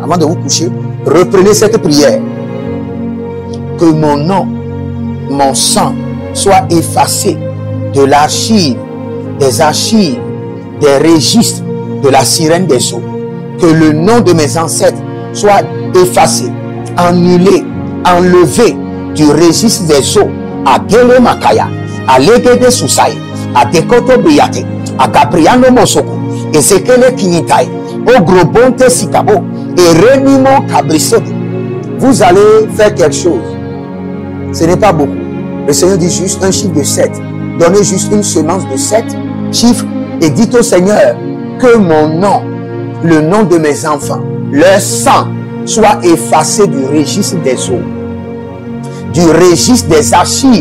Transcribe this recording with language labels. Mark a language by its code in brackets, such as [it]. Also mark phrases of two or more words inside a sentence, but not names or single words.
[fr] Avant de vous coucher, reprenez cette prière. Que mon nom, mon sang soit effacé de l'archive, des archives, des registres de la sirène des eaux. Que le nom de mes ancêtres soit effacé, annulé, enlevé du registre des eaux. À Gele Makaya, à Legede Susai, à Dekoto Briate, à Gabriano Mosoko, et Sekele Kinitai, au Grobonte Sikabo, et Renimo Kabrisodo. Vous allez faire quelque chose. Ce n'est pas beaucoup. Le Seigneur dit juste un chiffre de 7. Donnez juste une semence de 7 chiffres et dites au Seigneur que mon nom, le nom de mes enfants, leur sang soit effacé du registre des eaux, du registre des archives.